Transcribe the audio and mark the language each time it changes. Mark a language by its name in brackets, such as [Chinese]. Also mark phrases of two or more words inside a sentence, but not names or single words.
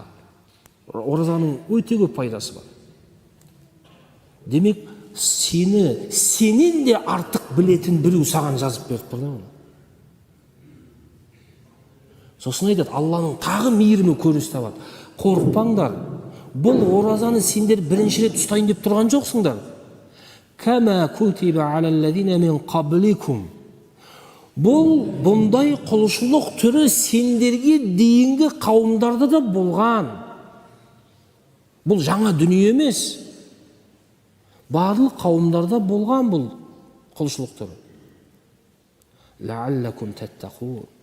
[Kazakh] Оразаның өте көп пайдасы бар. Демек, сенен де артық білетін біреу саған жазып беріп тұрды. Сосын айтады, Алланың тағы мейірімі көрініс табады. Қорықпаңдар. Бұл оразаны сендер бірінші рет ұстайын деп тұрған жоқсыңдар. [Arabic] كما كتب على الذين من قبلكم. [Kazakh] Бұл бұндай құлшылық түрі сендерге дейінгі қауымдарда да болған. Бұл жаңа дүние емес. Барлық қауымдарда болған бұл құлшылық түрі. [Arabic] لعلكم تتقون.